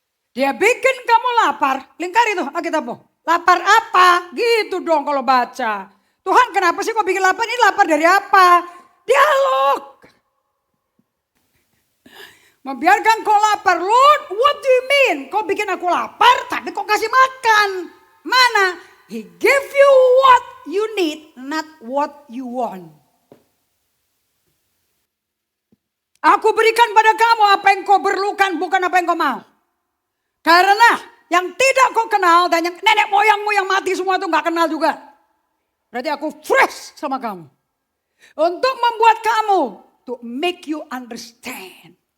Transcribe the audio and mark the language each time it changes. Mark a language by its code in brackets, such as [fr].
[id] Dia bikin kamu lapar. Lingkari tuh Alkitabmu. Lapar apa? Gitu dong kalau baca. Tuhan kenapa sih kok bikin lapar? Ini lapar dari apa? Dialog. Membiarkan kau lapar. [en] Lord, what do you mean? [id] Kau bikin aku lapar tapi kau kasih makan. Mana? [en] He gave you what you need, not what you want. [id] Aku berikan pada kamu apa yang kau perlukan, bukan apa yang kau mau. Karena yang tidak kau kenal dan yang nenek moyangmu yang mati semua itu gak kenal juga. Berarti aku fresh sama kamu. Untuk membuat kamu, [en] to make you understand.